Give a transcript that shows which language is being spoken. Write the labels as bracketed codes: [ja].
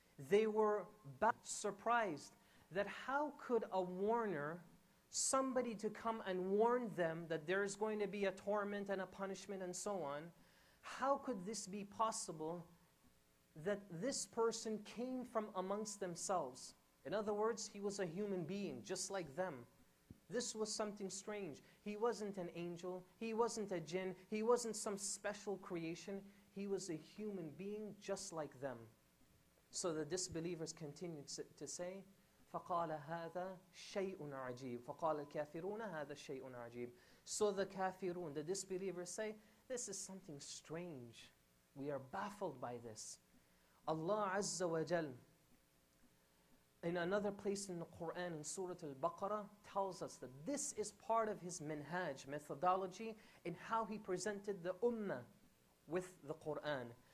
[en] They were surprised that how could a warner, somebody to come and warn them that there is going to be a torment and a punishment and so on, how could this be possible that this person came from amongst themselves? In other words, he was a human being just like them. This was something strange. He wasn't an angel, he wasn't a jinn, he wasn't some special creation. He was a human being just like them. So the disbelievers continued to say, [ar] فَقَالَ هَذَا شَيْءٌ عَجِيبٌ فَقَالَ الْكَافِرُونَ هَذَا شَيْءٌ عَجِيبٌ. [en] So the kafirun, the disbelievers say, this is something strange. We are baffled by this. Allah Azza wa Jal, in another place in the Qur'an, in Surat-ul Qaf, tells us that this is part of His minhaj, methodology, in how He presented the ummah with the Qur'an.